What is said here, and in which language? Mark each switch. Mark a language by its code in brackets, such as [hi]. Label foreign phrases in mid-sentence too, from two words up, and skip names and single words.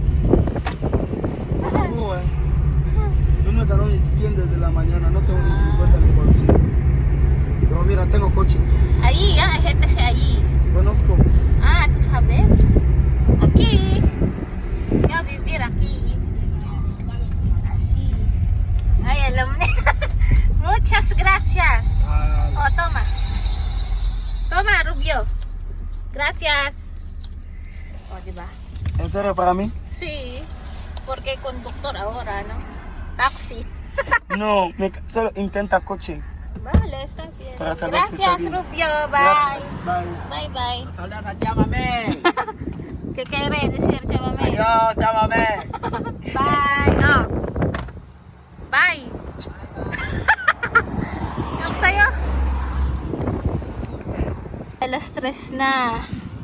[es] Juro, yo no he ganado ni 100 desde la mañana, no tengo ni 50 en mi bolsillo. Pero mira, tengo coche, Ahí, EGTC ahí. conozco. ¿Tú sabes? Aquí. Yo vivir aquí. Así. [tl] Ay, alam na. [es] Muchas gracias. Oh, toma. Toma, Rubio. Gracias. [tl] Oh, diba? [es] ¿En serio para mí? Sí. Porque conductor ahora, ¿no? Taxi. No, solo intenta coche. Vale, está bien. Para saber si está Gracias, bien. [en] Rubio. Bye. Bye. Bye, bye. [es] Saludos a tía Mame. ¿Qué quiere decir, Chavame? Adiós, tía Mame. [en] Bye. Oh. Bye. [tl] Yung sa'yo. Alas 3 na.